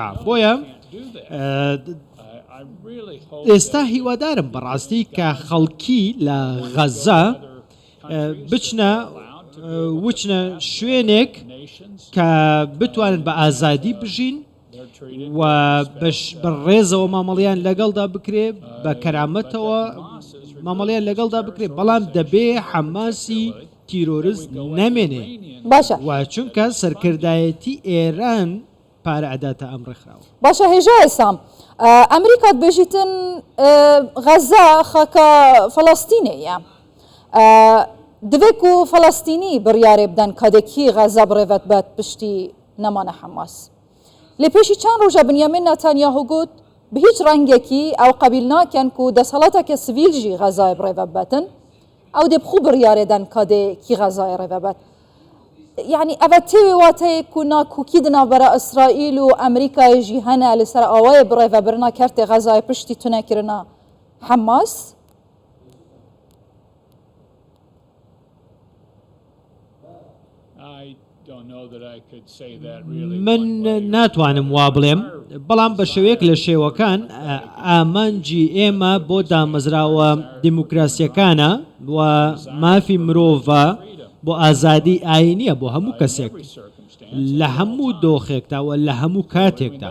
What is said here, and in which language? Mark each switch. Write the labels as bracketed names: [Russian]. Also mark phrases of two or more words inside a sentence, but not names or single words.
[Central Kurdish] بۆیە ئێستا هیوادارم بەڕاستی کە خەڵکی لە غەزە وچنە شوێنێک کە بتوانن بە ئازادی بژین و بەڕێزەوە مامەڵیان لەگەڵدا بکرێ بە کەرامەتەوە مامەڵیان لەگەڵدا بکرێت بەڵام دەبێ حەماسی تیرۆریست نەمێنێ باشە و چونکە سەرکردایەتی ئێران پارە ئەداتە ئەم ڕێکخراوە. باشە هێژای سام ئەمریکات بێژیتن غەزە خەکە فەڵەستینەیە [Kurdish] divêk û Falastînî biryarê bidin kadekî Xeza birêvet bet piştî nemane Hemas. Lê pêşî çend roja Binyamîn Netanyahu got bi hîç rengekî ew qebîl nakin ku desthilateke sivîl jî Xezayê birêve betin ew dê bixwe biryarê den kadekî Xezayê rêve bet. Yani ev têwê wateyê ku nakokî di navbera İsraîl û Amerîkayê jî hene li ser awayê birêvebirina kertê Xezayê piştî tunekirina Hemas. [Central Kurdish] من ناتوانم وا بڵێم بەڵام بە شێوەیەک لە شێوەکان ئامانجی ئێمە بۆ دامەزراوە دیموکراسیەکانە و مافی مرۆڤە بۆ ئازادی ئاینیە بۆ هەموو کەسێک لە هەموو دۆخێکدا و لە هەموو کاتێکدا.